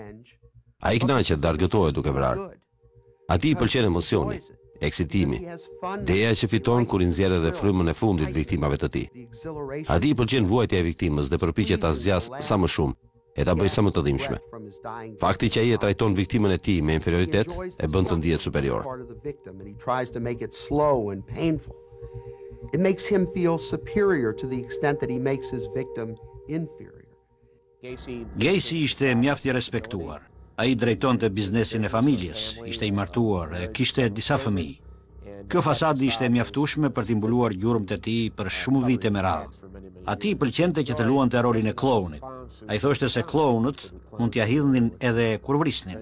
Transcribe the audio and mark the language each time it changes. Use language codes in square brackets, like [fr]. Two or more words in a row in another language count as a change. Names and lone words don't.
[sq] Ai kënaqet dhe argëtohet duke vrarë. Atij i pëlqen emocioni, eksitimi, deja që fiton kur i nxjerr edhe frymën e fundit viktimave të tij. Atij i pëlqen vuajtja e viktimës dhe përpiqet ta zgjas sa më shumë e ta bëjë sa më të dhimbshme. Fakti që ai e trajton viktimën e tij me inferioritet e bën të ndihet superior. [en] It makes him feel superior to the extent that he makes his victim inferior. [sq] Gacy ishte mjaft i respektuar. Ai drejtonte biznesin e familjes, ishte i martuar e kishte disa fëmijë. Kjo fasadë ishte mjaftueshme për t'i mbuluar gjurmët e tij për shumë vite me radhë. Atij i pëlqente që të luante rolin e klounit. Ai thoshte se klounët mund t'ia hidhnin edhe kur vrisnin.